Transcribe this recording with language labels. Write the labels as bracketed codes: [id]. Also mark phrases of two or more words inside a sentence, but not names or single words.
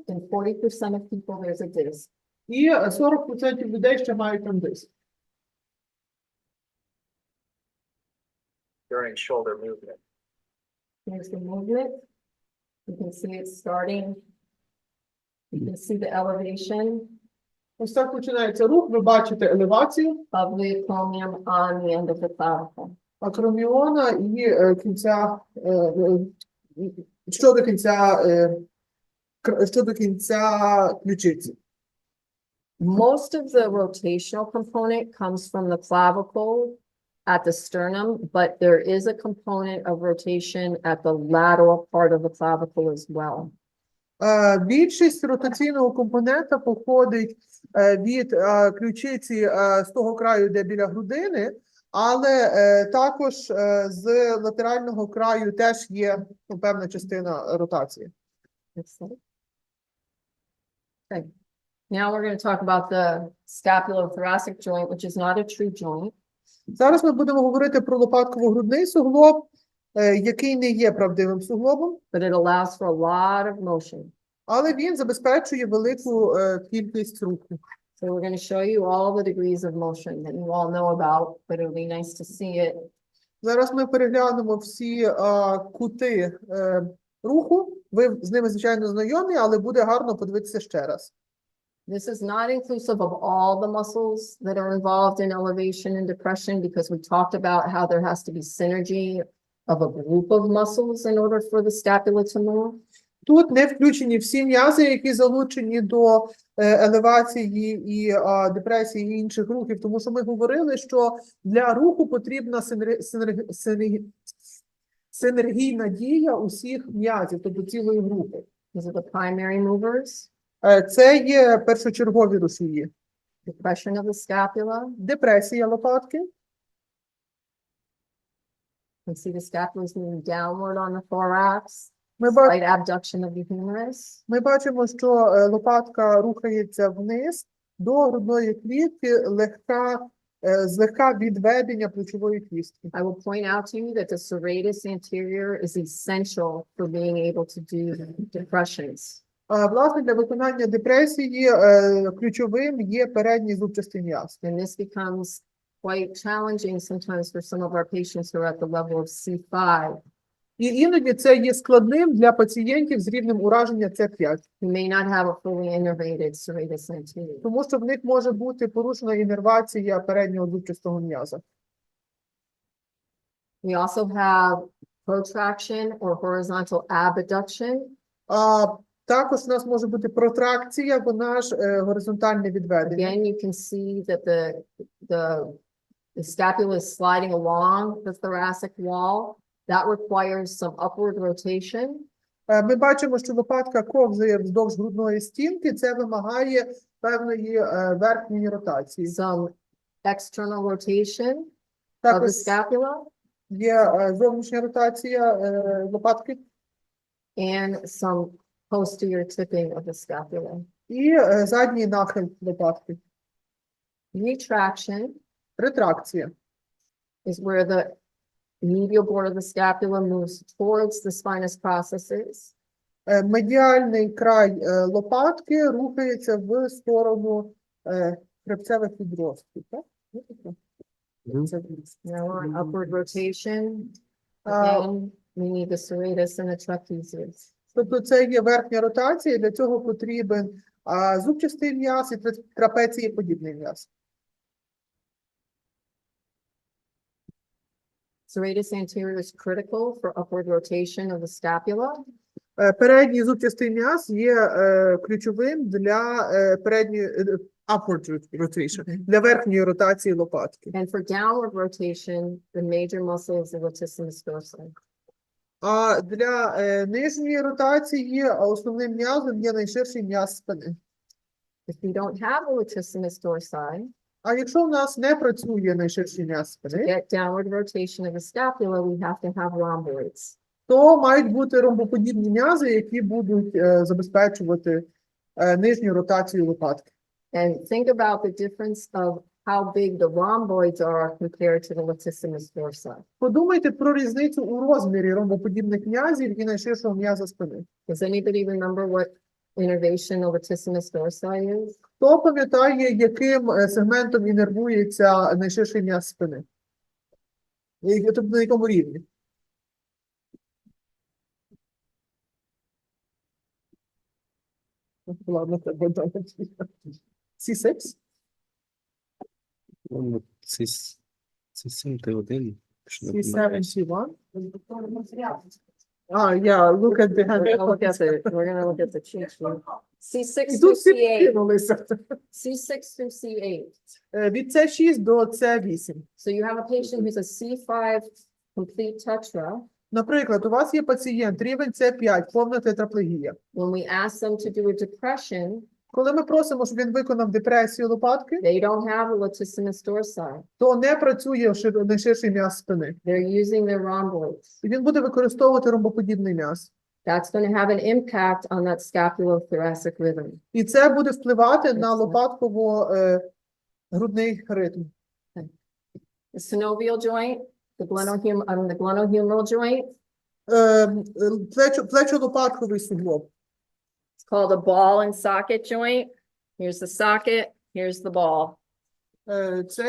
[en] and 40% of people there's a disc. [uk] і 40% людей ще мають там диск. [en] during shoulder movement. Here's the movement. You can see it starting. You can see the elevation [uk] Ось так починається рух, ви бачите елевацію [en] of the acromion on the end of the clavicle. [uk] акроміона і кінця, щодо кінця ключиці. [en] Most of the rotational component comes from the clavicle at the sternum, but there is a component of rotation at the lateral part of the clavicle as well. [uk] Більшість ротаційного компонента походить від ключиці з того краю, де біля грудини, але також з латерального краю теж є певна частина ротації. [en] Next slide. Okay. Now we're going to talk about the scapulothoracic joint, which is not a true joint. [uk] Зараз ми будемо говорити про лопатково-грудний суглоб, який не є правдивим суглобом, [en] But it allows for a lot of motion. [uk] але він забезпечує велику кількість руху. [en] So we're going to show you all the degrees of motion that you all know about, but it'll be nice to see it [uk] Зараз ми переглянемо всі кути руху. Ви з ними, звичайно, знайомі, але буде гарно подивитися ще раз. [en] This is not inclusive of all the muscles that are involved in elevation and depression, because we talked about how there has to be synergy of a group of muscles in order for the scapula to move. [uk] Тут не включені всі м'язи, які залучені до елевації і депресії і інших рухів, тому що ми говорили, що для руху потрібна синергійна дія усіх м'язів, тобто цілої групи. [en] These are the primary movers. [uk] Це є першочергові рушії. [en] Depression of the scapula. [uk] Депресія лопатки. [en] You can see the scapula is moving downward on the thorax. [uk] Ми, [en] Slight abduction of the humerus. [uk] ми бачимо, що лопатка рухається вниз до грудної клітки, злегка відведення плечової кістки. [en] I will point out to you that the serratus anterior is essential for being able to do depressions. [uk] Власне, для виконання депресії ключовим є передній зубчастий м'яз. [en] And this becomes quite challenging sometimes for some of our patients who are at the level of C5. [uk] І іноді це є складним для пацієнтів з рівнем ураження С5, [en] Who may not have a fully innervated serratus anterior. [uk] тому що в них може бути порушена інервація переднього зубчастого м'яза. [en] We also have protraction or horizontal abduction. [uk] Також у нас може бути протракція, вона ж горизонтальне відведення. [en] Again, you can see that the scapula is sliding along the thoracic wall. That requires some upward rotation. [uk] Ми бачимо, що лопатка ковзає вздовж грудної стінки, це вимагає певної верхньої ротації. [en] Some external rotation of the [uk] Також [en] scapula [uk] є зовнішня ротація лопатки [en] and some posterior tipping of the scapula. [uk] і задній нахил лопатки. [en] Retraction [uk] Ретракція. [en] is where the medial board of the scapula moves towards the spinous processes. [uk] Медіальний край лопатки рухається в сторону хребцевих відростків. Так? [en] Now we're on upward rotation. Again, we need the serratus and the trapezius. [uk] Тобто це є верхня ротація, для цього потрібен зубчастий м'яз і трапецієподібний м'яз. [en] Serratus anterior is critical for upward rotation of the scapula. [uk] Передній зубчастий м'яз є ключовим для передньої [en] upward rotation, [uk] для верхньої ротації лопатки. [en] And for downward rotation, the major muscle is the latissimus dorsi. [uk] А для нижньої ротації основним м'язом є найширший м'яз спини. [en] If we don't have the latissimus dorsi, [uk] А якщо в нас не працює найширший м'яз [en] to [uk] спини, [en] get downward rotation of the scapula, we have to have rhomboids. [uk] то мають бути ромбоподібні м'язи, які будуть забезпечувати нижню ротацію лопатки. [en] And think about the difference of how big the rhomboids are compared to the latissimus dorsi. [uk] Подумайте про різницю у розмірі ромбоподібних м'язів і найширшого м'яза спини. [en] Does anybody remember what innervation of latissimus dorsi is? [uk] Хто пам'ятає, яким сегментом інервується найширший м'яз спини? Тобто на якому рівні? Ладно, це буде. C6? Це 7 Т1. [en] C7, C1? Yeah, look at the hand. We're gonna look at the cheat sheet. C6 [uk] І [en] through [uk] тут всі [en] C8. [uk] підкинулися. [en] C6 through C8. [uk] Від С6 до С8. [en] So you have a patient who's a C5 complete tetra. [uk] Наприклад, у вас є пацієнт, рівень С5, повна тетраплегія. [en] When we ask them to do a depression, [uk] Коли ми просимо, щоб він виконав депресію лопатки, [en] they don't have a latissimus dorsi. [uk] то не працює найширший м'яз спини. [en] They're using their rhomboids. [uk] І він буде використовувати ромбоподібний м'яз. [en] That's going to have an impact on that scapulothoracic rhythm. [uk] І це буде впливати на лопатково-грудний ритм. [en] The synovial joint, the glenohumeral joint, [uk] Плечо-лопатковий суглоб. [en] it's called a ball and socket joint. Here's the socket, here's the ball.